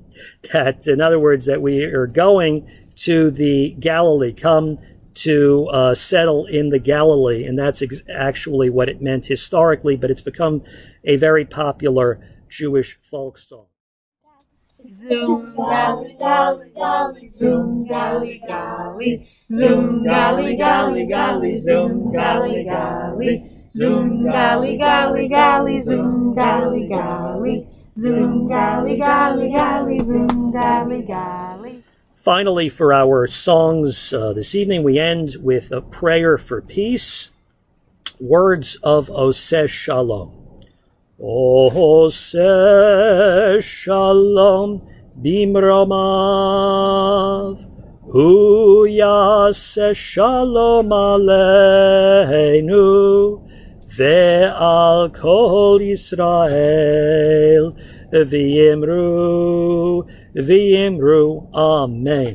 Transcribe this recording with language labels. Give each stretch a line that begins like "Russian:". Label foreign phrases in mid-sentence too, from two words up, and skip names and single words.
English: That, in other words, that we are going to the Galilee, come to settle in the Galilee. And that's actually what it meant historically, but it's become a very popular Jewish folk song.
Hebrew: זום גלי גלי גלי, זום גלי גלי, זום גלי גלי גלי, זום גלי גלי, זום גלי גלי גלי, זום גלי גלי, זום גלי גלי גלי, זום גלי גלי.
English: Finally, for our songs this evening, we end with a prayer for peace. Words of Oseh Shalom.
Hebrew: עושה שלום במרומיו, הוא יעשה שלום עלינו, ועל כל ישראל ואמרו, אמן.